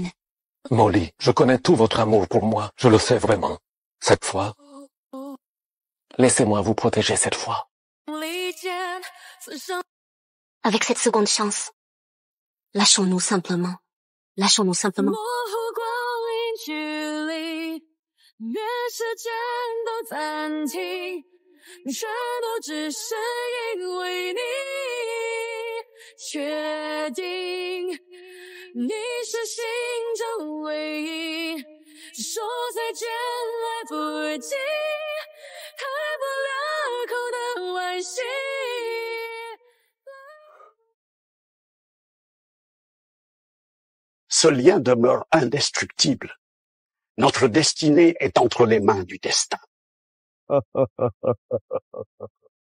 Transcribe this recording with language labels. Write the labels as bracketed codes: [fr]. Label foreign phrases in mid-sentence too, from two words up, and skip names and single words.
[fr] Molly, je connais tout votre amour pour moi. Je le sais vraiment. Cette fois, laissez-moi vous protéger cette fois. Avec cette seconde chance, lâchons-nous simplement. Lâchons-nous simplement. [zh] 愿时间都暂停，全都只是因为你确定你是心中唯一，说再见来不及，开不了口的惋惜。 [fr] Ce lien demeure indestructible. Notre destinée est entre les mains du destin.